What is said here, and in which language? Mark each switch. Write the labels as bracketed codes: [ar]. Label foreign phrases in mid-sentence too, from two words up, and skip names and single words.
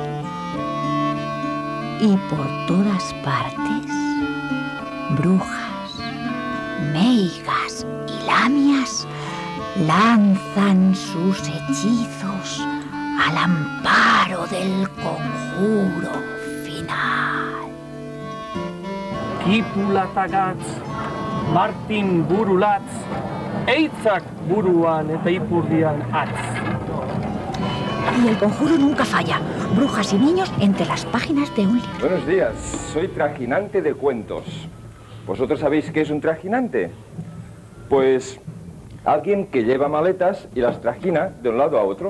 [es] Y por todas partes, brujas, meigas y lamias lanzan sus hechizos al amparo del conjuro final. [eu] Kipulatagats, Martin Burulats, Eitzak buruan eta ipurdian atz. [es] Y el conjuro nunca falla. Brujas y niños entre las páginas de un libro. Buenos días, soy trajinante de cuentos. ¿Vosotros sabéis qué es un trajinante? Pues alguien que lleva maletas y las trajina de un lado a otro.